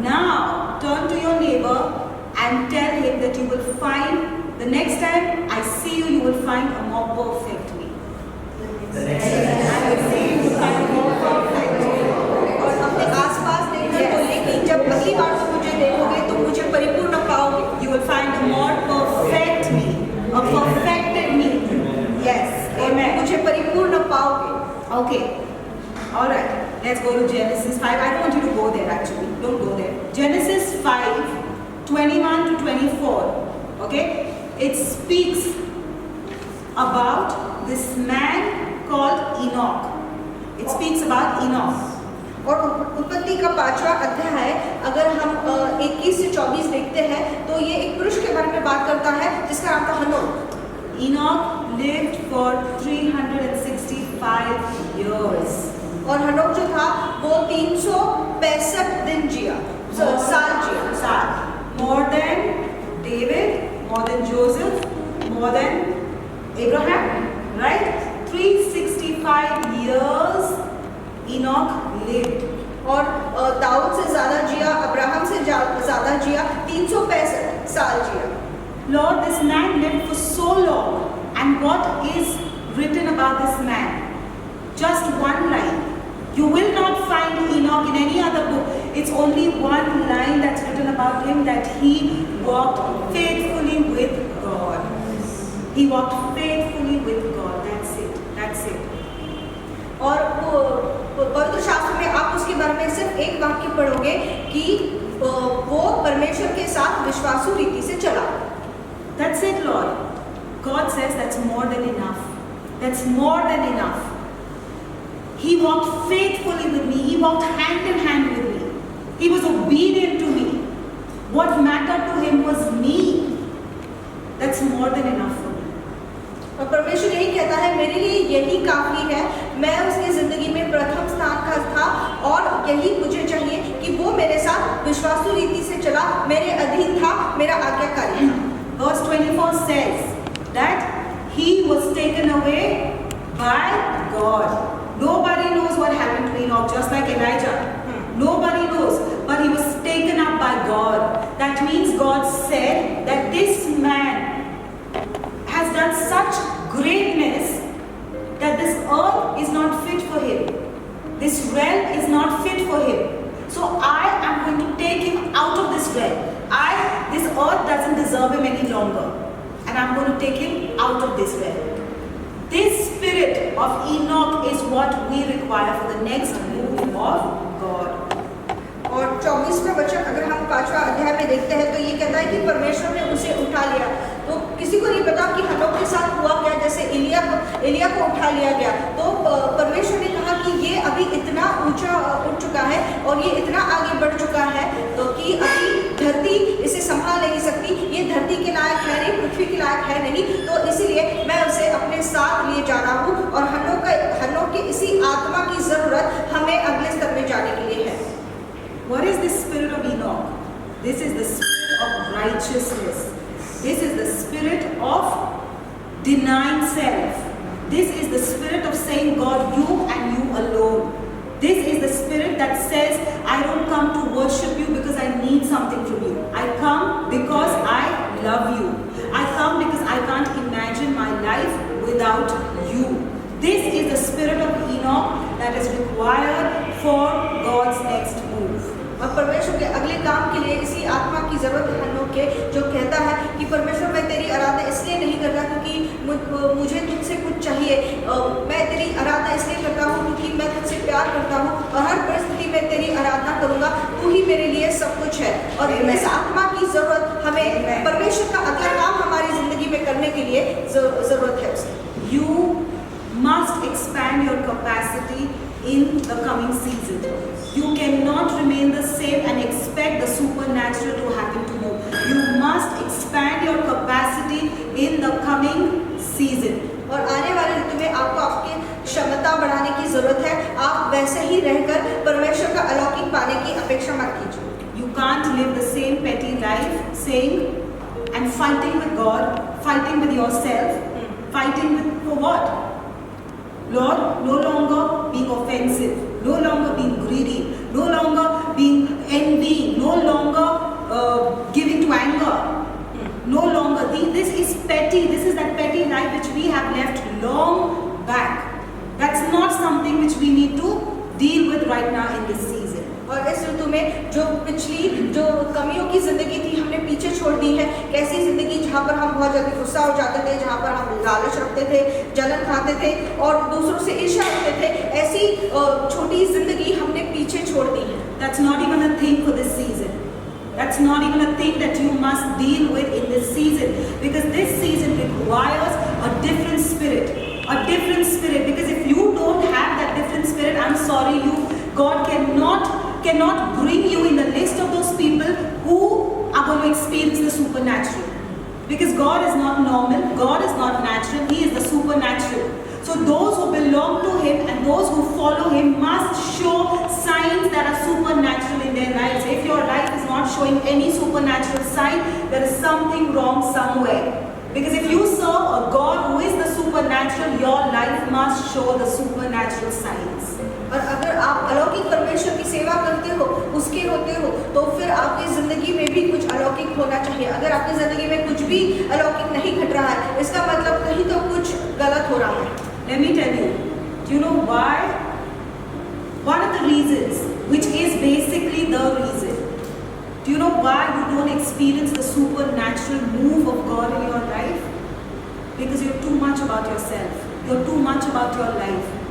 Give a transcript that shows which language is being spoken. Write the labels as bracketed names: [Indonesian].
[English] Now turn to your neighbor and tell him that you will find, the next time I see you, you will find a more perfect me. I will see you find a more perfect me. [Hindi] और अपने आसपास देखकर बोलिए कि जब अगली बार तुम मुझे देखोगे तो मुझे परिपूर्ण पाओगे। [English] You will find a more perfect me, a perfected me. Yes, amen. [Hindi] मुझे परिपूर्ण पाओगे। [English] Okay. All right. Let's go to Genesis 5. I don't want you to go there actually. Don't go there. Genesis 5:21 to 24. Okay? It speaks about this man called Enoch. It speaks about Enoch. [Hindi] और उत्पत्ति का 5वां अध्याय अगर हम 21 से 24 देखते हैं तो ये एक पुरुष के बारे में बात करता है जिसका नाम था हनोक। [English] Enoch lived for 365 years. [Hindi] और हनोक जो था वो 365 दिन जिया, साल जिया। [English] More than David, more than Joseph, more than Abraham, right? 365 years Enoch lived. [Hindi] और दाऊद से ज़्यादा जिया, अब्राहम से ज़्यादा जिया, 365 साल जिया। [English] Lord, this man lived for so long, and what is written about this man? Just one line. You will not find Enoch in any other book. It's only one line that's written about him, that he walked faithfully with God. He walked faithfully with God. That's it. That's it. [Hindi] और वो पवित्र शास्त्र में आप उसके बारे में सिर्फ एक वाक्य पढ़ोगे कि वो परमेश्वर के साथ विश्वासु रीति से चला। [English] That's it, Lord. God says that's more than enough. That's more than enough. He walked faithfully with me. He walked hand in hand with me. He was obedient to me. What mattered to him was me. That's more than enough for me. [Hindi] और परमेश्वर यही कहता है, मेरे लिए यही काफी है। मैं उसकी जिंदगी में प्रथम स्थान का था और यही मुझे चाहिए कि वो मेरे साथ विश्वासु रीति से चला, मेरे अधीन था, मेरा आज्ञाकारी था। [English] Verse 24 says that he was taken away by God. Nobody knows what happened to Enoch, just like Elijah. Nobody knows, but he was taken up by God. That means God said that this man has done such greatness that this earth is not fit for him. This realm is not fit for him. So I am going to take him out of this realm. This earth doesn't deserve him any longer. And I'm going to take him out of this realm. This spirit of Enoch is what we require for the next move of God. [Hindi] और 24वां वचन अगर हम 5वां अध्याय में देखते हैं तो ये कहता है कि परमेश्वर ने उसे उठा लिया। तो किसी को नहीं पता कि हनोक के साथ हुआ क्या। जैसे एलिया को उठा लिया गया तो परमेश्वर ने कहा कि ये अभी इतना ऊंचा उठ चुका है और ये इतना आगे बढ़ चुका है तो कि अभी धरती इसे संभाल नहीं सकती, ये धरती के लायक है नहीं, पृथ्वी के लायक है नहीं, तो इसीलिए मैं उसे अपने साथ लिए जा रहा हूँ। और हनोक की इसी आत्मा की जरूरत हमें अगले स्तर में जाने के लिए है। [English] What is the spirit of Enoch? This is the spirit of righteousness. This is the spirit of denying self. This is the spirit of saying, God, you and you alone. This is the spirit that says, I don't come to worship you because I need something from you. I come because I love you. I come because I can't imagine my life without you. This is the spirit of Enoch that is required for God's next move. [Hindi] और परमेश्वर के अगले काम के लिए इसी आत्मा की जरूरत है हनोक के, जो कहता है कि परमेश्वर मैं तेरी आराधना इसलिए नहीं करता क्योंकि मुझे तुझसे कुछ चाहिए, मैं तेरी आराधना इसलिए करता हूँ क्योंकि मैं तुझसे प्यार करता हूँ और हर परिस्थिति में तेरी आराधना करूँगा, तू ही मेरे लिए सब कुछ है। और इस आत्मा की जरूरत हमें परमेश्वर का अगला काम हमारी जिंदगी में करने के लिए जरूरत है उसकी। [English] You must expand your capacity in the coming season. You cannot remain the same and expect the supernatural to happen to you. You must expand your capacity in the coming season. [Hindi] और आने वाले ऋतु में आपको आपकी क्षमता बढ़ाने की जरूरत है। आप वैसे ही रहकर परमेश्वर का अलौकिक पाने की अपेक्षा मत कीजिए। [English] You can't live the same petty life, saying and fighting with God, fighting with yourself, fighting with for what? Lord, no longer being offensive, no longer being greedy, no longer being envying, no longer giving to anger, no longer. This is petty. This is that petty life which we have left long back. That's not something which we need to deal with right now in this season. [Hindi] और इस ऋतु में जो कमियों की जिंदगी थी हमने पीछे छोड़ दी है। कैसी जिंदगी जहाँ पर हम बहुत जल्दी गुस्सा हो जाते थे, जहाँ पर हम लालच रखते थे, जलन खाते थे और दूसरों से ईर्ष्या रखते थे, ऐसी छोटी जिंदगी हमने पीछे छोड़ दी है। [English] That's not even a thing for this season. That's not even a thing that you must deal with in this season, because this season requires a different spirit. A different spirit, because if you don't have that different spirit, I'm sorry, God cannot bring you in the list of those people who are going to experience the supernatural. Because God is not normal, God is not natural, He is the supernatural. So those who belong to Him and those who follow Him must show signs that are supernatural in their lives. If your life is not showing any supernatural sign, there is something wrong somewhere. Because if you serve a God who is the supernatural, your life must show the supernatural signs. [Hindi] और अगर आप अलौकिक परमेश्वर की सेवा करते हो, उसके होते हो, तो फिर आपकी जिंदगी में भी कुछ अलौकिक होना चाहिए। अगर आपकी जिंदगी में कुछ भी अलौकिक नहीं घट रहा है, इसका मतलब कहीं तो कुछ गलत हो रहा है। [English] Let me tell you, do you know why One of the reasons, which is basically the reason, do you know why you don't experience the supernatural move of God in your life? Because you're too much about yourself. You're too much about your life.